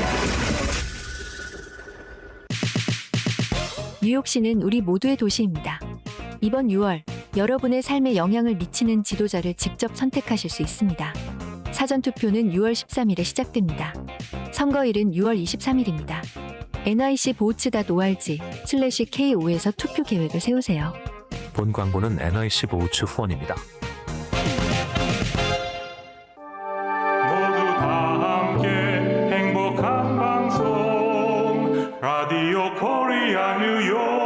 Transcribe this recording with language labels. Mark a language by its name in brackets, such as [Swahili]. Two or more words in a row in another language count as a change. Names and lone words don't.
[Korean] 뉴욕시는 우리 모두의 도시입니다. 이번 6월 여러분의 삶에 영향을 미치는 지도자를 직접 선택하실 수 있습니다. 사전투표는 6월 13일에 시작됩니다. 선거일은 6월 23일입니다. nic.bohts.org/KO에서 투표 계획을 세우세요. 본 광고는 NIC 보우츠 후원입니다. 모두 다 함께 행복한 방송 라디오 코리아 뉴욕.